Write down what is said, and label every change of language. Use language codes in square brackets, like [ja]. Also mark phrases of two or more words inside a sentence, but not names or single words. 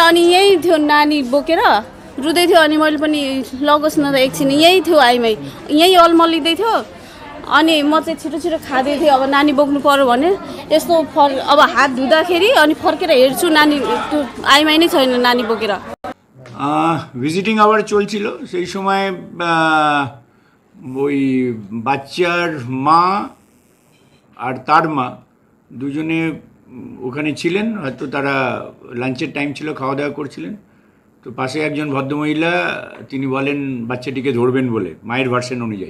[ne] अनि यहीँ थियो नानी बोकेर रुँदै थियो। अनि मैले पनि लगोस् न त एकछिन, यहीँ थियो आइमाई, यहीँ अलमलिँदै थियो। अनि म चाहिँ छिटो खाँदै थिएँ। अब नानी बोक्नु पर्यो भने यस्तो अब हात धुँदाखेरि अनि फर्केर हेर्छु, नानी त्यो आइमाई नै छैन नानी बोकेर। [bn] ভিজিটিং আওয়ার চলছিল সেই সময় ওই বাচ্চার মা আর তার মা দুজনে ওখানে ছিলেন। হয়তো তারা লাঞ্চের টাইম ছিল, খাওয়া দাওয়া করছিলেন। তো পাশে একজন ভদ্রমহিলা, তিনি বলেন বাচ্চাটিকে ধরবেন বলে, মায়ের ভার্সন অনুযায়ী।